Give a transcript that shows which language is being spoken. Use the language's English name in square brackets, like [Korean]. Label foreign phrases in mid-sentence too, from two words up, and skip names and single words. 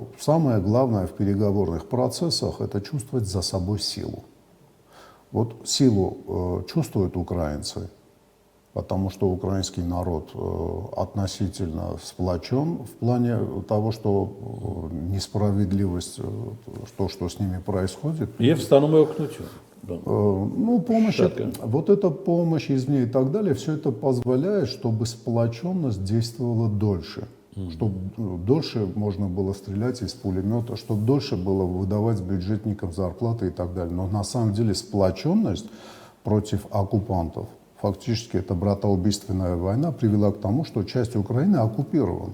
[Russian] Самое главное в переговорных процессах – это чувствовать за собой силу. Вот силу чувствуют украинцы, потому что украинский народ относительно сплочен в плане того, что несправедливость, то, что с ними происходит. [Armenian] Եվ ստանում է օգնություն։ [Russian] Ну, помощь, вот эта помощь извне и так далее, все это позволяет, чтобы сплоченность действовала дольше. Чтобы дольше можно было стрелять из пулемета, чтобы дольше было выдавать бюджетникам зарплаты и так далее. Но на самом деле сплоченность против оккупантов, фактически это братоубийственная война, привела к тому, что часть Украины оккупирована.